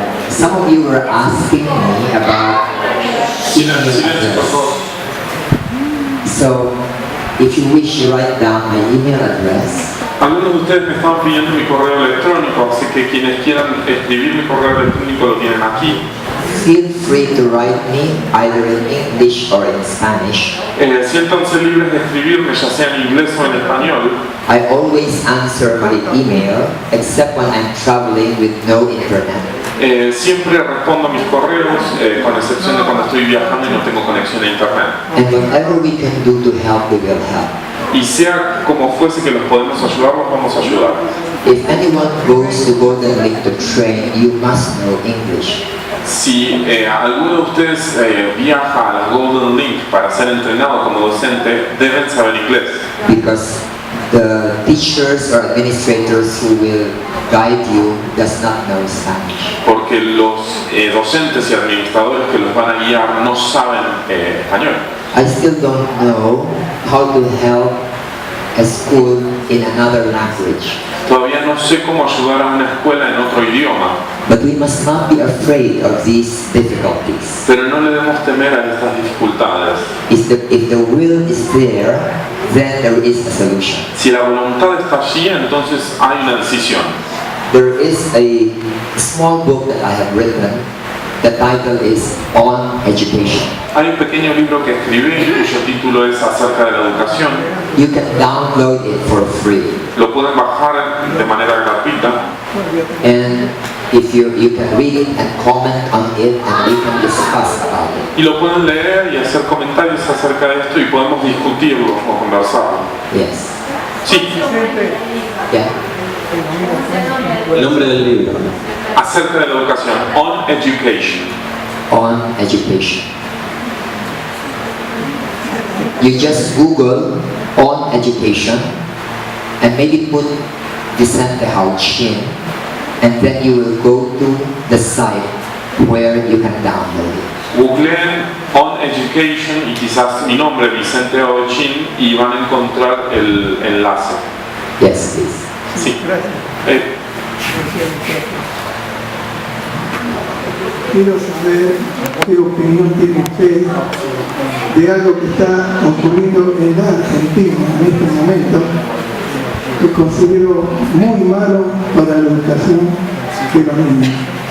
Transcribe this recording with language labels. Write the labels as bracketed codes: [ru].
[en] Some of you were asking me about email address. So, if you wish to write down my email address, [es] Algunos de ustedes me estaban pidiendo mi correo electrónico, así que quienes quieran escribir mi correo electrónico lo tienen aquí. [en] feel free to write me either in English or in Spanish. [es] Siéntanse libres de escribirme, ya sea en inglés o en español. [en] I always answer my email except when I'm traveling with no internet. [es] Siempre respondo mis correos, con excepción de cuando estoy viajando y no tengo conexión a internet. [en] And whatever we can do to help, we will help. [es] Y sea como fuese que los podemos ayudar, los vamos a ayudar. [en] If anyone goes to Golden Link to train, you must know English. [es] Si alguno de ustedes viaja a la Golden Link para ser entrenado como docente, deben saber inglés. [en] Because the teachers or administrators who will guide you does not know Spanish. [es] Porque los docentes y administradores que los van a guiar no saben español. [en] I still don't know how to help a school in another language. [es] Todavía no sé cómo ayudar a una escuela en otro idioma, [en] But we must not be afraid of these difficulties. [es] pero no le debemos temer a estas dificultades. [en] If the will is there, then there is a solution. [es] Si la voluntad está allí, entonces hay una decisión. [en] There is a small book that I have written. The title is On Education. [es] Hay un pequeño libro que escribí cuyo título es acerca de la educación. [en] You can download it for free. [es] Lo pueden bajar de manera gratuita. [en] And if you can read it and comment on it and we can discuss about it. [es] Y lo pueden leer y hacer comentarios acerca de esto y podemos discutirlo o conversarlo. [en] Yes. [es] Sí, [en] Yeah. [es] El nombre del libro. acerca de la educación. On Education. [en] On Education. You just Google On Education and maybe put Vicente Hauchin, and then you will go to the site where you can download it. [es] Googleen On Education y quizás mi nombre, Vicente Hauchin, y van a encontrar el enlace. [en] Yes, please. [es] Sí. Quiero saber qué opinión tiene usted de algo que está ocurriendo en la Argentina en este momento, que considero muy malo para la educación de los niños.